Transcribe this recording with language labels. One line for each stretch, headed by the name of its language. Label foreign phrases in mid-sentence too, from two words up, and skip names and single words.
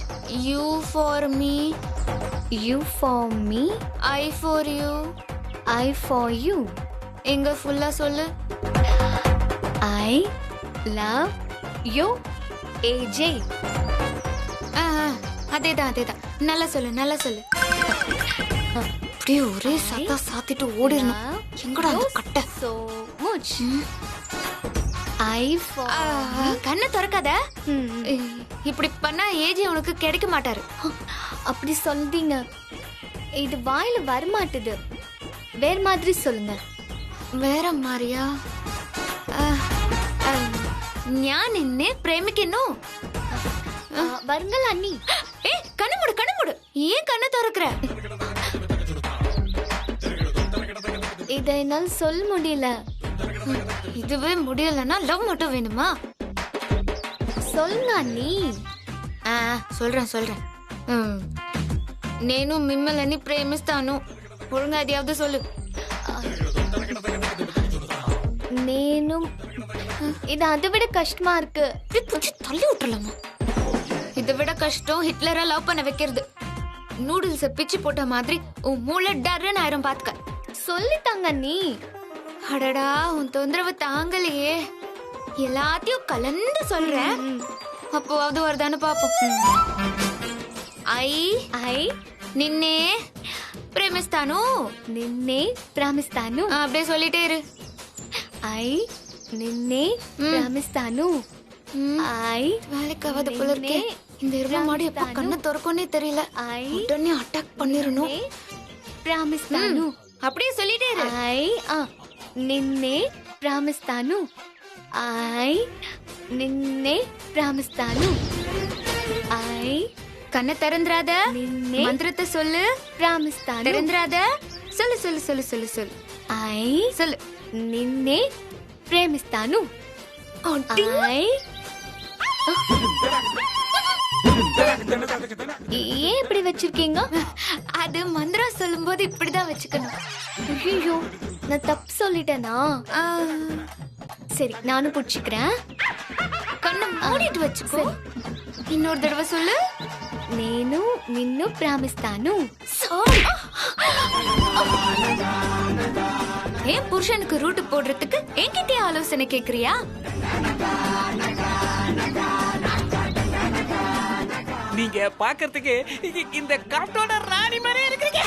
English: You for me, You for me, I for you. I for you.
Tamil: எங்க ஃபுல்லா சொல்லு.
English: I love you, AJ.
Tamil: ஆ, ஆ, அதேதான் அதேதான். நல்லா சொல்லு நல்லா சொல்லு. அப்படியே ஒரே சத்தா சாத்திட்டு ஓடிடணும்.
English: Love
Tamil: எங்கடா அந்த கட்டை?
English: so much. I for
Tamil: கண்ணை திறக்காத. Hmm. இப்படி பண்ணா ஏஜி உனக்கு கிடைக்க மாட்டாரு. அப்படி சொல்றீங்க. இது வாயில வரமாட்டுது. வேற மாதிரி சொல்லுங்க.
Malayalam: വേറെ മാറിയാ ഞാൻ നിന്നെ പ്രേമിക്കുന്നു.
Tamil: வருங்கள் அண்ணி.
Malayalam: ഏ കണ്ണു മൂട്
Tamil: ஏன் கண்ணை திறக்கற? இதை என்னால் சொல்ல முடியல. இதுவே முடியலன்னா லவ் மட்டும் வேணுமா? சொல்லுங்க அண்ணி. சொல்றேன்.
Telugu: నేను మిమ్మల్ని ప్రేమిస్తాను.
Tamil: ఒழுங்கா అదేవదు சொல்லு. நேனும் இது அதை விட கஷ்டமா இருக்கு. தள்ளி விட்டுறலாமா? இதை விட கஷ்டம் ஹிட்லரை லவ் பண்ண வைக்கிறது. நூடுல்ஸ பிச்சு போட்ட மாதிரி உன் மூளை டர்ன்னு ஆயிரம் பாத்துக்க. சொல்லிட்டாங்க அண்ணி. அடடா உன் தொந்தரவு தாங்கலையே. எல்லாத்தையும் கலந்து சொல்றேன். அப்போவாவது வருதான்னு பாப்போம்.
English: ఐ
Telugu: నిన్నే ప్రేమిస్తాను. నిన్నే ప్రేమిస్తాను.
Tamil: அப்படியே சொல்லிட்டே இரு.
Telugu: ఐ నిన్నే ప్రేమిస్తాను.
English: ఐ
Tamil: வேலைக்கு ஆகாத போல இருக்கே. இந்த இருவ மாடி எப்ப கண்ணை திறக்கணும்னே தெரியல. உடனே அட்டாக் பண்ணிரணும்.
Telugu: ప్రేమిస్తాను.
Tamil: அப்படியே சொல்லிட்டே இரு.
Telugu: నిన్నే ప్రేమిస్తాను. ఐ నిన్నే ప్రేమిస్తాను.
English: ఐ
Tamil: கண்ணை திறந்துராத.
Telugu: నిన్నే
Tamil: மந்திரத்தை சொல்லு.
Telugu: ప్రేమిస్తాను.
Tamil: திறந்துராத. சொல்லு.
English: ఐ
Tamil: சொல்லு.
Telugu: నిన్నే ప్రేమిస్తాను. ఐ
Tamil: ஏன் இப்படி வச்சிருக்கீங்க? அது மந்திரம் சொல்லும் போது இப்படிதான் வச்சுக்கணும். ஐயோ நான் தப்பு சொல்லிட்டேனா? சரி நானும் புடிச்சுக்கிறேன். கண்ணை மூடிட்டு வச்சுக்கோ. இன்னொரு தடவை சொல்லு.
Telugu: నేను నిన్ను ప్రేమిస్తాను.
Tamil: ஏன் புருஷனுக்கு ரூட் போடுறதுக்கு என்கிட்டயே ஆலோசனை கேக்குறியா? நீங்க பாக்குறதுக்கு இந்த காட்டோட ராணி மாதிரி இருக்கீங்க.